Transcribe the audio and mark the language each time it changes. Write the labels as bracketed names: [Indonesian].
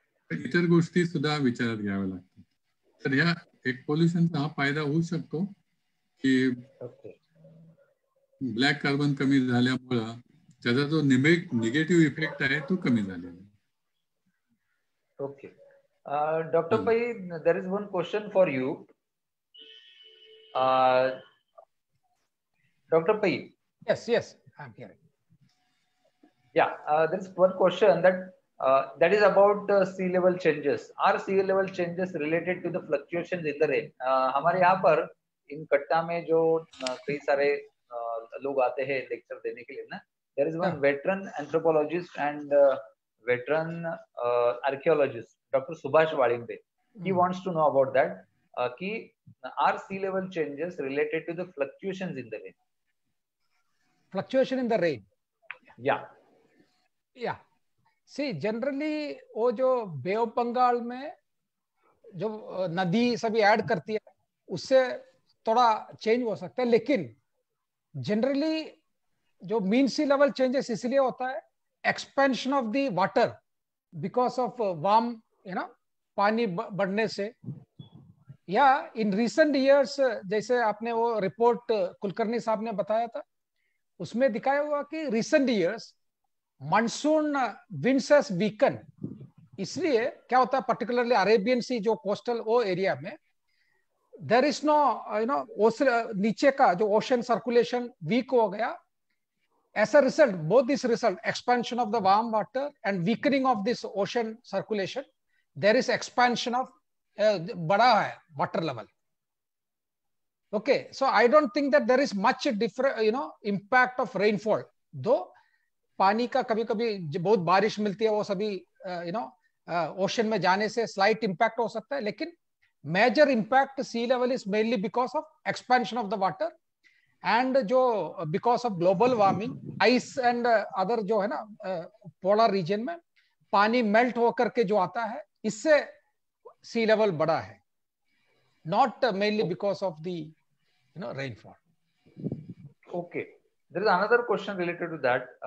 [Marathi] पण इतर गोष्टी सुद्धा विचारात घ्याव्या लागतात. तर ह्या एक पोल्युशनचा हा फायदा होऊ शकतो की ब्लॅक कार्बन कमी झाल्यामुळं त्याचा जो निगेटिव्ह इफेक्ट आहे तो कमी झालेला आहे. [English] Okay Dr. Pai, there is one question for you. Dr. Pai. Yes, I'm hearing. Yeah, there is one question that is about sea level changes. Are sea level changes related to the fluctuations in the rain? [Hindi] हमारे यहाँ पर इन कट्टा में जो कई सारे लोग आते हैं लेक्चर देने के लिए ना, [English] there is one veteran anthropologist and veteran archaeologist, Dr. Subhash Walinde. He wants to know about that. Are sea level changes related to the fluctuations in the rain? Fluctuation in the rain. Yeah. Yeah. See, generally [Hindi] वो जो बे of Bengal में जो नदी सभी add करती है उससे थोड़ा चेंज हो सकता है, लेकिन जनरली जो मीन सी लेवल चेंजेस इसलिए होता है expansion of the water because of warm पानी बढ़ने से, या इन रिसेंट ईयर्स जैसे आपने वो रिपोर्ट कुलकर्णी साहब ने बताया था उसमें दिखाया हुआ कि recent years monsoon winds has weaken. इसलिए क्या होता है पर्टिकुलरली अरेबियन सी जो कोस्टल वो एरिया में देयर इज नो नीचे का जो ओशन सर्कुलेशन वीक हो गया। [English] As a result, both this result, expansion of the warm water and weakening of this ocean circulation, there is expansion of [Hindi] बड़ा है [English] water level. Okay, so I don't think that there is much different, impact of rainfall. [Hindi] Though पानी का कभी-कभी बहुत बारिश मिलती है वो सभी ओशन में जाने से स्लाइट इम्पैक्ट हो सकता है, लेकिन major impact C level is mainly because of expansion of the water and जो because of global warming ice and other जो है ना पोलर रीजन में पानी मेल्ट होकर के जो आता है इससे सी लेवल बढ़ा है, not mainly because of the rainfall. [English] Okay. There is another question related to that.